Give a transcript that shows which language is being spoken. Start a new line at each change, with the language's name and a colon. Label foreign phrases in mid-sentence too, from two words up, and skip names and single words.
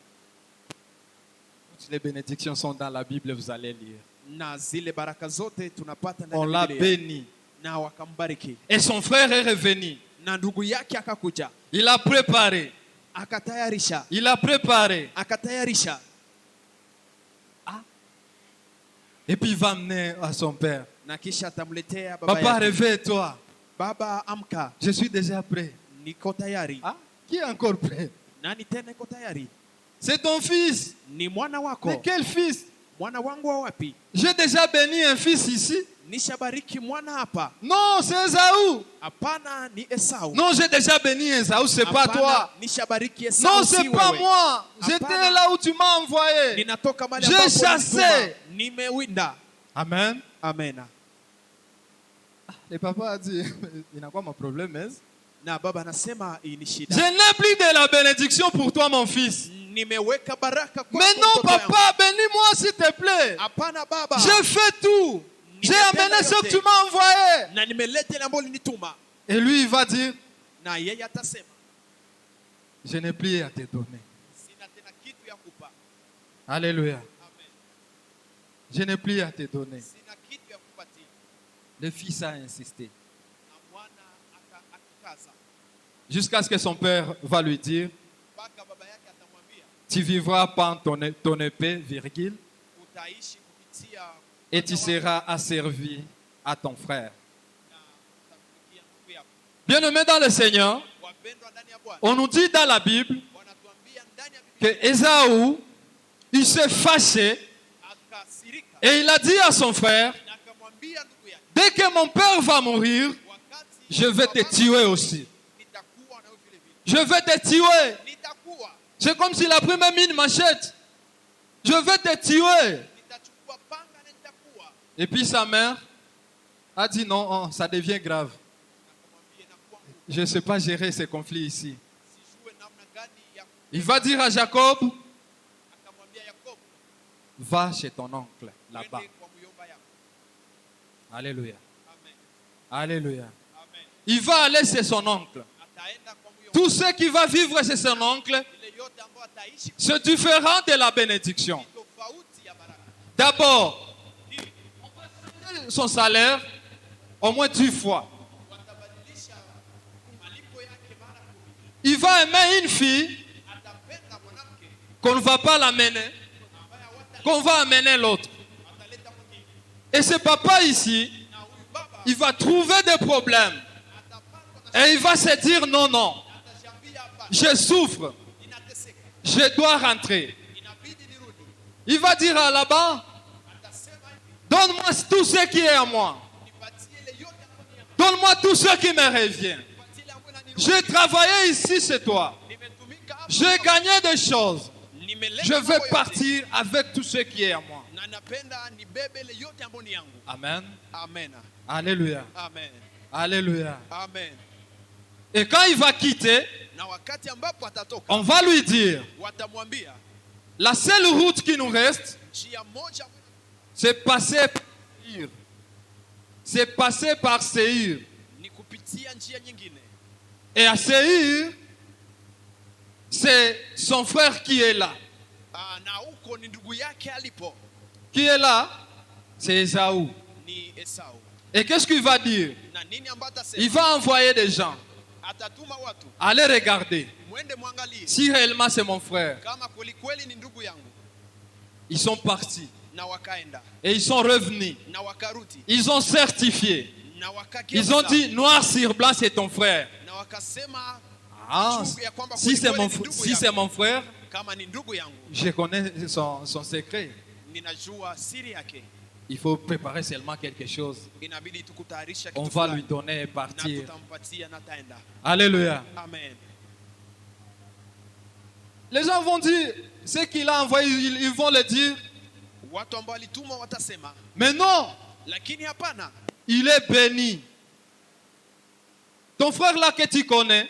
French: Toutes les bénédictions sont dans la Bible, vous allez lire.
Swahili: Na zile baraka zote tunapata
French: On
Swahili: ndani
French: l'a
Swahili: ya Biblia.
French: béni.
Swahili: Na wakambariki.
French: Et son frère est revenu.
Swahili: Na ndugu yake akakuja,
French: Il a préparé.
Swahili: akatayarisha,
French: Il a préparé.
Swahili: akatayarisha.
French: Et puis il va amener à son père.
Swahili: Na kisha atamletea baba
French: Papa,
Swahili: yake.
French: réveille-toi.
Swahili: Baba amka,
French: Je suis déjà prêt.
Swahili: niko tayari.
French: Ah, qui est encore prêt?
Swahili: Nani tena iko tayari?
French: C'est ton fils.
Swahili: Ni mwana wako.
French: Mais quel fils?
Swahili: mwana wangu wa wapi?
French: J'ai déjà béni un fils ici.
Swahili: Nishabariki mwana hapa?
French: Non, c'est Esaü.
Swahili: Hapana, ni Esau.
French: Non, j'ai déjà béni Esaü, c'est pas
Swahili: Hapana,
French: toi.
Swahili: nishabariki Esau,
French: Non,
Swahili: si
French: c'est pas
Swahili: wewe.
French: moi. J'étais
Swahili: Hapana.
French: là où tu m'as envoyé.
Swahili: Ninatoka mahali
French: J'ai
Swahili: ambapo
French: chassé.
Swahili: ulinituma. Nimewinda.
French: Amen.
Swahili: Amena.
French: Le papa a dit, il n'a quoi mon problème, hein?
Swahili: Na baba anasema hii ni
French: Je
Swahili: shida.
French: n'ai plus de la bénédiction pour toi, mon fils.
Swahili: Nimeweka baraka kwa
French: Mais non, papa, bénis-moi s'il te plaît.
Swahili: Hapana baba.
French: J'ai fait tout. J'ai amené ce que tu m'as envoyé.
Swahili: Na nimeleta ile ambayo ulinituma.
French: Et lui, il va dire,
Swahili: Na yeye atasema,
French: je n'ai plus à te donner.
Swahili: sina tena kitu ya kupa.
French: Alléluia.
Swahili: Amen.
French: Je n'ai plus à te donner.
Swahili: Sina kitu ya kupatia.
French: Le fils a insisté.
Swahili: Na mwana akakaza.
French: Jusqu'à ce que son père va lui dire,
Swahili: Mpaka baba yake atamwambia,
French: tu vivras par ton épée, virgule,
Swahili: utaishi kupitia
French: et tu seras asservi à ton frère.
Swahili: na utatumikia ndugu yako.
French: Bien-aimés dans le Seigneur,
Swahili: Wapendwa ndani ya Bwana,
French: on nous dit dans la Bible
Swahili: wanatuambia ndani ya Biblia,
French: que Ésaü, il s'est fâché
Swahili: akasirika
French: et il a dit à son frère,
Swahili: na akamwambia ndugu yake,
French: dès que mon père va mourir,
Swahili: wakati
French: je vais te
Swahili: baba
French: tuer aussi.
Swahili: nitakuwa na wewe vile vile.
French: Je vais te tuer.
Swahili: Nitakuwa,
French: C'est comme s'il a pris même une machette. Je vais te tuer.
Swahili: nitachukua panga na nitakuwa.
French: Et puis sa mère a dit non, oh, ça devient grave.
Swahili: Akamwambia inakuwa ngumu.
French: Je ne sais pas gérer ces conflits ici.
Swahili: Sijue namna gani ya
French: Il va dire à Jacob,
Swahili: akamwambia Yakobo,
French: va chez ton oncle là-bas.
Swahili: twende kwa myomba yako.
French: Alléluia.
Swahili: Amen.
French: Alléluia.
Swahili: Amen.
French: Il va aller chez son oncle.
Swahili: Ataenda kwa myomba.
French: Tout ce qui va vivre chez son oncle,
Swahili: Ile yote ambayo ataishi
French: c'est différent de la bénédiction.
Swahili: tofauti ya baraka.
French: D'abord, son salaire au moins 10 fois.
Swahili: Watabadilisha malipo yake mara 10.
French: Il va aimer une fille
Swahili: Atapenda mwanamke
French: qu'on ne va pas l'amener,
Swahili: ambaye hawata
French: qu'on va amener l'autre.
Swahili: ataleta mwingine.
French: Et ce papa ici,
Swahili: Na huyu baba
French: il va trouver des problèmes.
Swahili: atapatwa na
French: Et il va se dire non, non,
Swahili: atashambulia hapa.
French: je souffre,
Swahili: Ninateseka.
French: je dois rentrer.
Swahili: Inabidi nirudi.
French: Il va dire à là-bas,
Swahili: Atasema hivi,
French: donne-moi tout ce qui est à moi.
Swahili: nipatie ile yote ambayo ni yangu.
French: Donne-moi tout ce qui me revient.
Swahili: Nipatie ile ambayo inaniruhusu.
French: J'ai travaillé ici chez toi.
Swahili: Nimetumika hapa.
French: J'ai gagné des choses.
Swahili: Nimeleta
French: Je
Swahili: mambo
French: vais
Swahili: yote.
French: partir avec tout ce qui est à moi.
Swahili: Na napenda nibebe ile yote ambayo ni yangu.
French: Amen.
Swahili: Amen.
French: Alléluia.
Swahili: Amen.
French: Alléluia.
Swahili: Amen.
French: Et quand il va quitter,
Swahili: Na wakati ambapo atatoka,
French: on va lui dire,
Swahili: watamwambia
French: la seule route qui nous reste,
Swahili: njia moja
French: c'est passer par Séir. C'est passer par Séir.
Swahili: ni kupitia njia nyingine.
French: Et à Séir, c'est son frère qui est là.
Swahili: Na huko ni ndugu yake alipo,
French: Qui est là? C'est Ésaü.
Swahili: ni Esau.
French: Et qu'est-ce qu'il va dire?
Swahili: Na nini ambayo
French: Il
Swahili: atasema?
French: va envoyer des gens.
Swahili: Atatuma watu,
French: Allez regarder.
Swahili: mwende mwangalie
French: Si réellement c'est mon frère.
Swahili: kama kweli kweli ni ndugu yangu.
French: Ils sont partis.
Swahili: Na wakaenda
French: Et ils sont revenus.
Swahili: na wakarudi
French: Ils ont certifié.
Swahili: na
French: Ils ont dit, noir sur blanc, c'est ton frère.
Swahili: na wakasema Ah, ya kwamba
French: si c'est
Swahili: kweli
French: mon,
Swahili: ni ndugu
French: si
Swahili: yangu.
French: c'est mon frère,
Swahili: Kama ni ndugu yangu,
French: je connais son secret.
Swahili: ninajua siri yake.
French: Il faut préparer seulement quelque chose.
Swahili: Inabidi tukutayarisha
French: On
Swahili: kitu
French: va
Swahili: fulani,
French: lui donner et
Swahili: na
French: partir.
Swahili: tutampatia na taenda.
French: Alléluia.
Swahili: Amen.
French: Les gens vont dire, ce qu'il a envoyé, ils vont le dire.
Swahili: Watu ambao walituma watasema,
French: Mais non,
Swahili: lakini hapana,
French: il est béni. Ton frère là que tu connais,